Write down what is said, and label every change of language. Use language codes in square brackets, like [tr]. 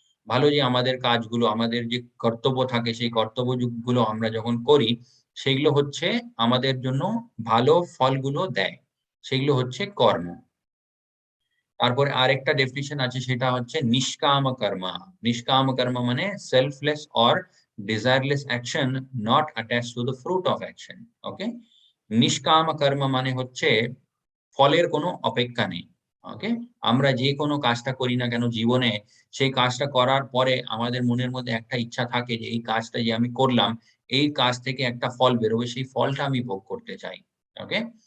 [bn] ভালো যে আমাদের কাজগুলো, আমাদের যে কর্তব্য থাকে সেই কর্তব্যগুলো আমরা যখন করি, সেগুলো হচ্ছে আমাদের জন্য ভালো ফলগুলো দেয়। সেগুলো হচ্ছে কর্ম। তারপরে আরেকটা ডেফিনিশন আছে সেটা হচ্ছে নিষ্কাম কর্মা। নিষ্কাম কর্মা মানে [en] Selfless or desireless action not attached to the fruit of action. [bn] ওকে? নিষ্কাম কর্মা মানে হচ্ছে ফলের কোনো অপেক্ষা নেই। ওকে? আমরা যে কোনো কাজটা করি না কেন জীবনে, সেই কাজটা করার পরে আমাদের মনের মধ্যে একটা ইচ্ছা থাকে যে এই কাজটা যে আমি করলাম, এই কাজ থেকে একটা ফল বেরোবে, সেই ফলটা আমি ভোগ করতে চাই। ওকে?